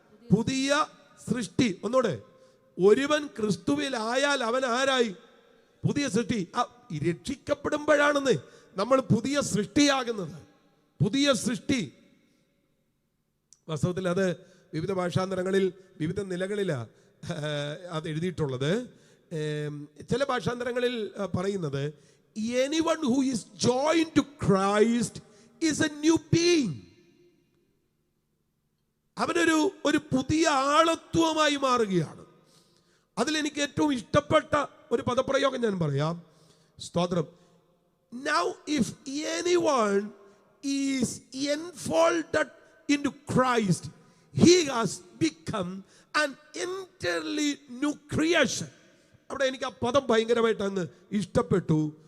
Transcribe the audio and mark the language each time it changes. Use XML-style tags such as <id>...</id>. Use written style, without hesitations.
<ml>പുതിയ സൃഷ്ടി. ഒന്നൂടെ. ഒരുവൻ ക്രിസ്തുവിൽ ആയാൽ അവൻ ആരായി? പുതിയ സൃഷ്ടി. രക്ഷിക്കപ്പെടുമ്പോഴാണെന്ന് നമ്മൾ പുതിയ സൃഷ്ടിയാകുന്നത്. പുതിയ സൃഷ്ടി. വാസ്തവത്തിൽ അത് വിവിധ ഭാഷാന്തരങ്ങളിൽ വിവിധ നിലകളിലാണ് അത് എഴുതിയിട്ടുള്ളത്. ചില ഭാഷാന്തരങ്ങളിൽ പറയുന്നത്</ml> <en>anyone who is joined to Christ is a new being.</en> <ml>അവനൊരു പുതിയ ആളത്വമായി മാറുകയാണ്. അതിലെനിക്ക് ഏറ്റവും ഇഷ്ടപ്പെട്ട ഒരു പദപ്രയോഗം ഞാൻ പറയാം. സ്തോത്രം.</ml> <en>Now if anyone is enfolded into Christ, he has become an entirely new creation.</en> <ml>അവിടെ എനിക്ക് ആ പദം ഭയങ്കരമായിട്ട് അങ്ങ് ഇഷ്ടപ്പെട്ടു.</ml>